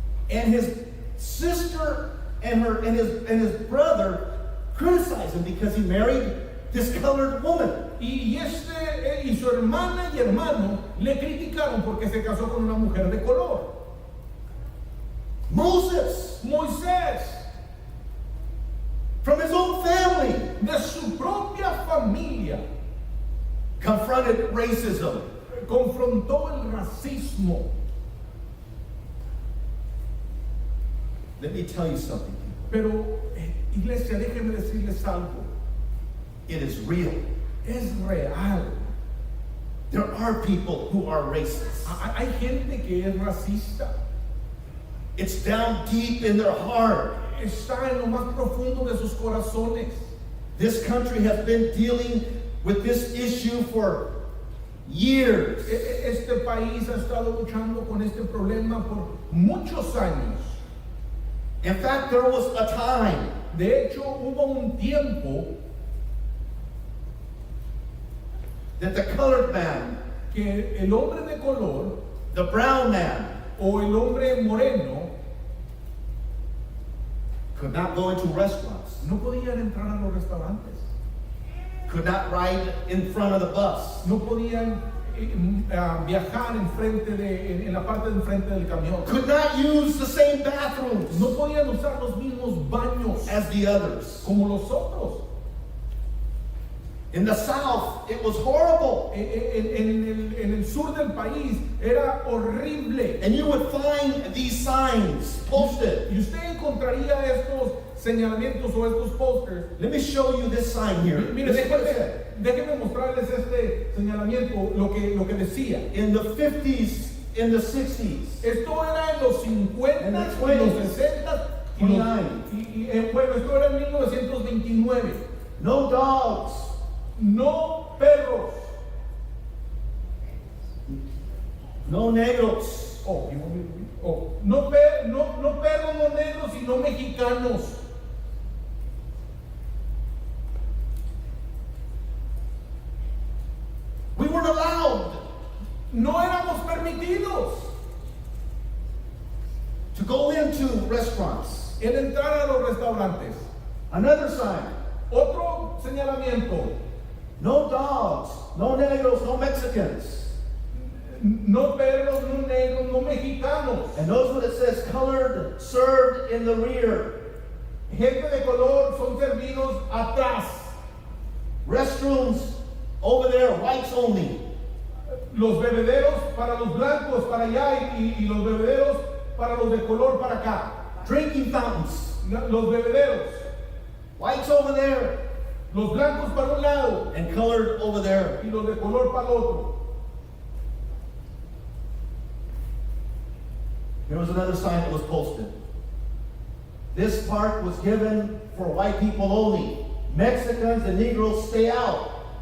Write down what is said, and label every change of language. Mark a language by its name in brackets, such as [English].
[English] And his sister and his brother criticized him because he married this colored woman. [Spanish] Y su hermana y hermano le criticaron porque se casó con una mujer de color. Moisés, [English] from his own family, [Spanish] de su propia familia, [English] confronted racism. [Spanish] confrontó el racismo. [English] Let me tell you something. [Spanish] Pero, iglesia, déjenme decirles algo. [English] It is real. [Spanish] Es real. [English] There are people who are racist. [Spanish] Hay gente que es racista. [English] It's down deep in their heart. [Spanish] Está en lo más profundo de sus corazones. [English] This country has been dealing with this issue for years. [Spanish] Este país ha estado luchando con este problema por muchos años. [English] In fact, there was a time [Spanish] De hecho, hubo un tiempo [English] that the colored man, [Spanish] que el hombre de color [English] the brown man, [Spanish] o el hombre moreno [English] could not go into restaurants, [Spanish] no podían entrar a los restaurantes, [English] could not ride in front of the bus, [Spanish] no podían viajar en la parte de enfrente del camión, [English] could not use the same bathrooms [Spanish] no podían usar los mismos baños [English] as the others. [Spanish] como los otros. [English] In the South, it was horrible. [Spanish] En el sur del país era horrible. [English] And you would find these signs posted. [Spanish] Y usted encontraría estos señalamientos o estos pósters. [English] Let me show you this sign here. [Spanish] Mire, [English] This is what it said. [Spanish] déjeme mostrarles este señalamiento, lo que decía. [English] In the 50s, in the 60s, [Spanish] Esto era en los 50, En en los los [English] 20s, [Spanish] 60 y 29. bueno, esto era en 1929. [English] no dogs, [Spanish] No perros. [English] no negros, Oh, you want me to read? Oh, [Spanish] no perros, no negros, sino mexicanos. [English] we weren't allowed [Spanish] No éramos permitidos [English] to go into restaurants. [Spanish] en entrar a los restaurantes. [English] Another sign, [Spanish] Otro señalamiento. [English] no dogs, no negros, no Mexicans. [Spanish] No perros, no negros, no mexicanos. [English] And notice what it says, colored, served in the rear. [Spanish] Gente de color son servidos atrás. [English] Restrooms over there, whites only. [Spanish] Los bebederos para los blancos para allá y los bebederos para los de color para acá. [English] Drinking fountains, [Spanish] Los bebederos. [English] whites over there, [Spanish] Los blancos para un lado [English] and colored over there. [Spanish] y los de color para el otro. [English] There was another sign that was posted. This park was given for white people only. Mexicans and Negroes stay out.